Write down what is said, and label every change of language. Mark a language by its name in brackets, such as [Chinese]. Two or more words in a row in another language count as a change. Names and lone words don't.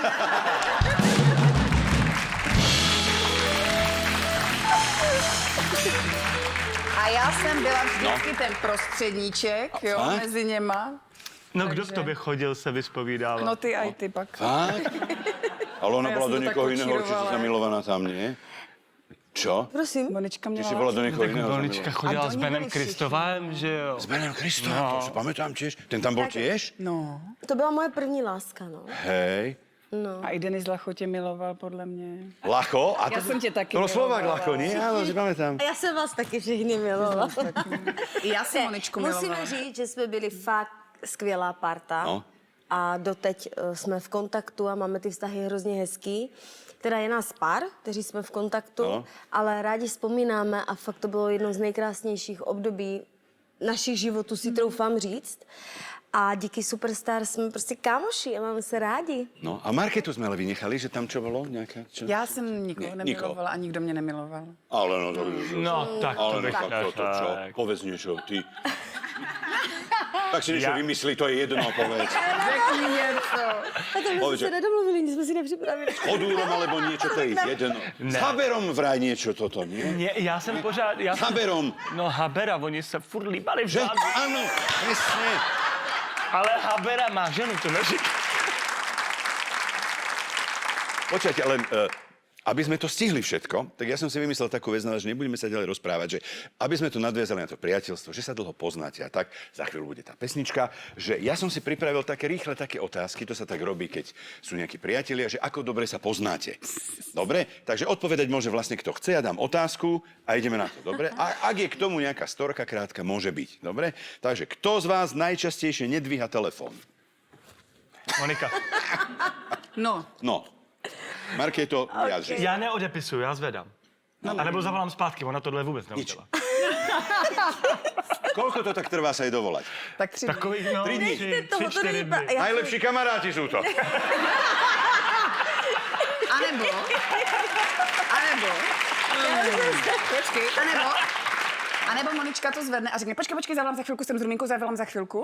[Czech] A já jsem byla vždycky ten prostředníček, jo, fakt? mezi něma. No kdo k tobě chodil se vyspovídávat? No ty aj ty pak. Fakt? Ale ona A já [Slovak] bola [Czech] jsem do to tak [Slovak] niekoho iného určite [Czech] kočírovala. [Slovak] zamilovaná tam, nie? Čo? Prosím. Monička Ty [Czech] měla [Slovak] si bola do niekoho Tak iného Monička zamilovaná. [Czech] chodila A s oni Benem byli všichni. Kristovem, že jo? [Slovak] S Benem Kristom, to si pamätám tiež. Ten tam bol tiež? No. [Czech] To byla moje první láska, no. [Slovak] Hej. [Czech] A i Denis Lacho tě miloval, podle mě. Lacho? A Já jsem tě taky [Slovak] To bol Slovák [Czech] milovala. [Slovak] Lacho, nie? Áno, si pamätám. [Czech] A já jsem vás taky všichni milovala. I já jsem Moničku milovala. Musíme říct, že jsme byli fakt skvělá parta. No. A doteď jsme v kontaktu a máme ty vztahy hrozně hezký. Teda je nás pár, kteří jsme v kontaktu, No. ale rádi vzpomínáme a fakt to bylo jedno z nejkrásnějších období našich životů, si troufám říct. A díky Superstar jsme prostě kámoši a máme se rádi. [Slovak] No a Marketu sme ale vynechali, že tam čo bolo? Nejaká, čo? [Czech] Já jsem nikoho Ne, nemilovala a nikdo mě nemiloval. Ale no, to No, tak to ale bych [Slovak] nechám toto, čo? [Czech] neřekl. [Slovak] Povedz niečo, ty. Tak si niečo vymyslí, to je jedno, povedz. [Czech] Řekni něco. A to [Slovak] Povedz, [Czech] jsme se že- nedomluvili, nic jsme si nepřipravili. [Slovak] Chodúrom alebo niečo, to je jedno. S Haberom vraj niečo toto, nie? [Czech] Ne, já jsem pořád... [Slovak] S Haberom. [Czech] No Habera, oni se furt líbali Že? vzadu. [Slovak] Áno, presne. [Czech] Ale Habera má ženu, to neříká. [Slovak] Počkajte, len aby sme to stihli všetko, tak ja som si vymyslel takú vec, že nebudeme sa ďalej rozprávať, že aby sme to nadviazali na to priateľstvo, že sa dlho poznáte a tak, za chvíľu bude tá pesnička, že ja som si pripravil také rýchle také otázky, to sa tak robí, keď sú nejakí priatelia, že ako dobre sa poznáte. Dobre? Takže odpovedať môže vlastne kto chce, ja dám otázku a ideme na to, dobre? A ak je k tomu nejaká storka krátka, môže byť, dobre? Takže kto z vás najčastejšie nedvíha telefón? Monika. No, [Czech] Markéto, vyjadři. Já neodepisuju, já zvedám. A nebo zavolám zpátky, ona tohle vůbec neudělá. [Slovak] Koľko to tak trvá sa jej dovolať? [Czech] tak 3 dny. Takových, no, 3 dní. tři, Toho to 4 není dny. já- [Slovak] Najlepší kamaráti sú to. [Czech] Anebo, počkej, anebo Monička to zvedne a řekne, počkej, zavolám za chvilku, jsem s Ruminkou, zavolám za chvilku.